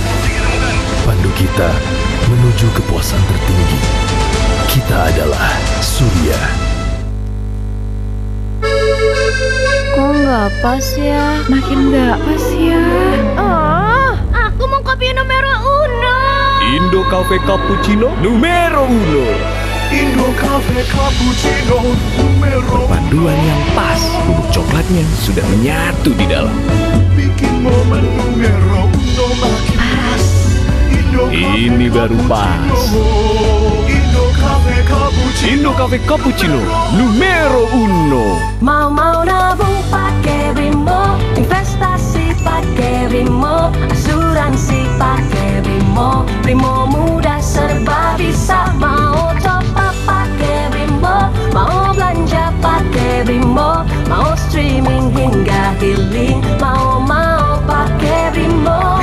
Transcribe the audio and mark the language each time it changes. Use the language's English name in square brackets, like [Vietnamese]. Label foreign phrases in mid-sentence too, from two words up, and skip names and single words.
[Indonesian] Pandu kita menuju kepuasan tertinggi. Kita adalah surya. Kok nggak pas ya? Makin nggak pas ya? Oh, aku mau kopi [Italian] numero uno. [Indonesian] Indo Cafe Cappuccino [Italian] numero uno. [Indonesian] Indo Cafe Cappuccino [Italian] numero uno. [Indonesian] Panduan yang pas, bubuk coklatnya sudah menyatu di dalam. Bikin momen [Italian] numero uno [Indonesian] makin pas. Ini baru pas. Indo Cafe Cappuccino. Indo Cafe Cappuccino [Italian] numero uno. [Indonesian] Mau nabung pakai Brimo, investasi pakai Brimo, asuransi pakai Brimo. Brimo mudah serba bisa. Mau [English] top up [Indonesian] pakai Brimo, mau belanja pakai Brimo, mau streaming hingga healing, mau pakai Brimo.